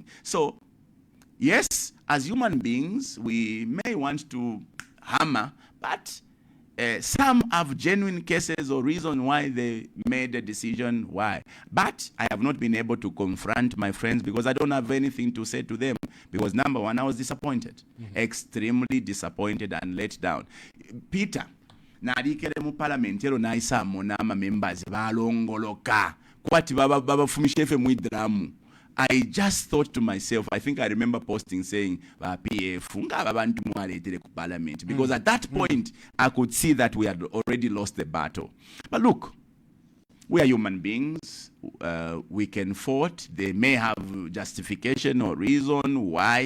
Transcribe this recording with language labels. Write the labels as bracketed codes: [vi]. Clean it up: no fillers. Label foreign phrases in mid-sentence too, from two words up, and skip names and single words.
[en] So, yes, as human beings, we may want to hammer, but some have genuine cases or reason why they made a decision why. But I have not been able to confront my friends because I don't have anything to say to them. Because number one, I was disappointed, extremely disappointed and let down. Peter, [bem] nalikele mu parliament ero naisamo nama members balongoloka kwati baba fumishefe mu idramu [en] I just thought to myself, I think I remember posting saying, PF, parliament, because at that point, I could see that we had already lost the battle. But look, we are human beings. We can vote. They may have justification or reason why.